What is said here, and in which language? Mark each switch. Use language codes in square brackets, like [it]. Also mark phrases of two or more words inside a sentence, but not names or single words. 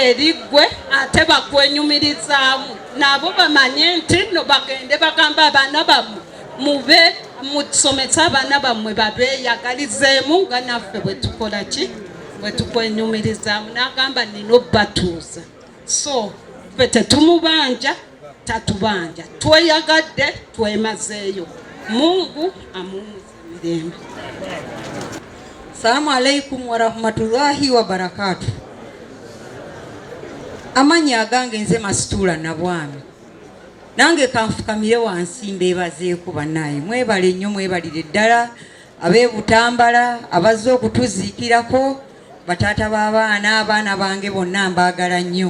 [lg] eriggwe ate bakwenyumirizaamu nabo bamanye nti no bagende bagamba abaana bammwe mube musomesa abaana bammwe babeeyagalizeemu nga naffe bwe tukola ki bwe tukwenyumirizaamu n'agamba nina obbatuuza so ffe tetumubanja tatubanja tweyagadde twemazeeyo Mungu amuumuze mirembe. [ar] السلام عليكم ورحمة الله وبركاته. [lg] Amanya agange nze Masitula Nabwami. Nange kanfukamire wansi mbeebazeeko bannaye. Mwebale nnyo mwebalire ddala abeebutambala abazze okutuziikirako bataata b'abaana abaana bange bonna mbaagala nnyo.